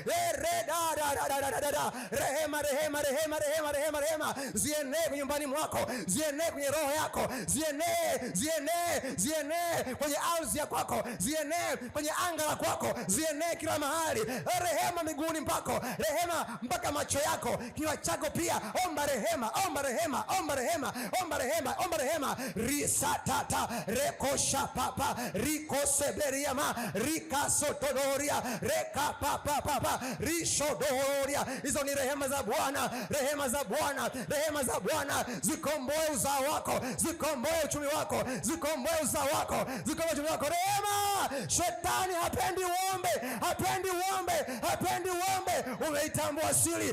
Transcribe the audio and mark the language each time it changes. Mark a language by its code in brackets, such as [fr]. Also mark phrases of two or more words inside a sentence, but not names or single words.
[sw] Rehema, rehema, rehema, rehema, rehema, rehema zienee nyumbani mwako, zienee kwenye roho yako, zienee kwenye ardhi ya kwako, zienee kwenye anga la kwako, zienee kila mahali. Rehema miguuni mpako, rehema mpaka macho yako, kinywa chako pia. Omba rehema, omba rehema, omba rehema, omba rehema, omba rehema. Risatata rekosha papa rikoseberiama rika rasotodoria reka papa rishodoria. Hizo ni rehema za Bwana, rehema za Bwana, rehema za Bwana. Zikomboe uzao wako, zikomboe uchumi wako, zikomboe uzao wako, zikomboe uchumi wako. Rehema. Shetani hapendi uombe, hapendi uombe, hapendi uombe. Umeitambua siri.